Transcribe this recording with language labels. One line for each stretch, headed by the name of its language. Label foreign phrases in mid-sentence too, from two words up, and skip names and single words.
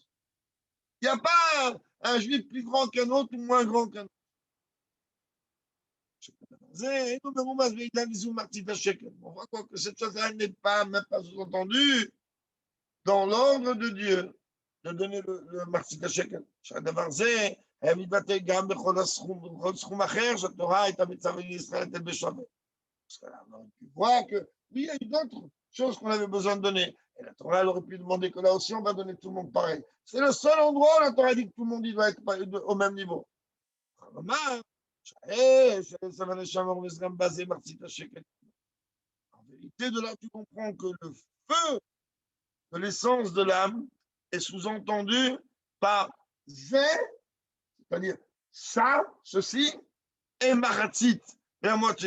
French: Il n'y a pas un juif plus grand qu'un autre ou moins grand qu'un autre. On voit quoi que cette chose-là n'est pas, même pas sous-entendue dans l'ordre de Dieu de donner le
Hebrew: מחצית שקל. שהדבר זה היה מתבטא גם בכל סכום אחר שהתורה הייתה מצווה לישראל לתת בשווה.
French: Parce que là, tu vois que oui, il y a eu d'autres choses qu'on avait besoin de donner. Et la Torah, elle aurait pu demander que là aussi, on va donner tout le monde pareil. C'est le seul endroit où la Torah dit que tout le monde il doit être au même niveau. En vérité, de là, tu comprends que le feu de l'essence de l'âme est sous-entendu par zé, c'est-à-dire ça, ceci, et maratzit, la moitié.